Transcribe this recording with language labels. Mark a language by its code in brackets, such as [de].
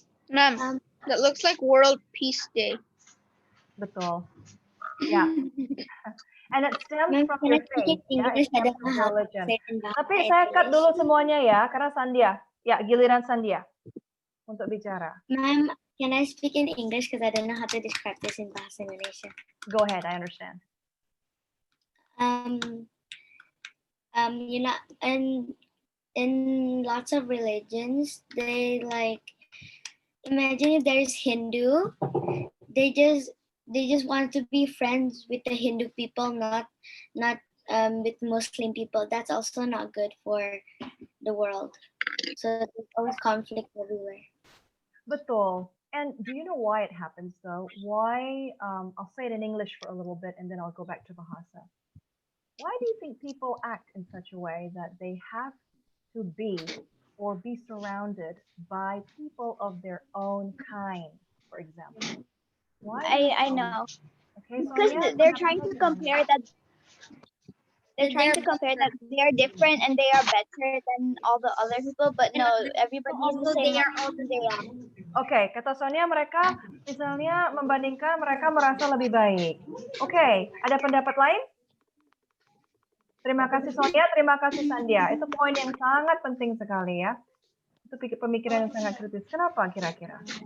[en] Ma'am, that looks like World Peace Day. [id] Betul. Ya. [en] And it stems from your faith. Ya, it stems from your religion. [id] Tapi saya cut dulu semuanya ya, karena Sandia. Ya, giliran Sandia untuk bicara. [en] Ma'am, can I speak in English because I don't know how to describe this in Bahasa Indonesia? Go ahead, I understand. You know, and in lots of religions, they like imagine if there's Hindu, they just want to be friends with the Hindu people, not with Muslim people. That's also not good for the world. So there's always conflict everywhere. [id] Betul. [en] And do you know why it happens though? Why, I'll say it in English for a little bit and then I'll go back to Bahasa. Why do you think people act in such a way that they have to be or be surrounded by people of their own kind, for example? Why? I know. Okay, Because Sonia, they're trying to compare that. They're trying to compare that they are different and they are better than all the other people, but no, everybody is the same. [id] Oke, kata Sonia mereka misalnya membandingkan mereka merasa lebih baik. Oke, ada pendapat lain? Terima kasih Sonia, terima kasih Sandia. Itu poin yang sangat penting sekali ya. Itu pemikiran yang sangat kritis. Kenapa kira-kira?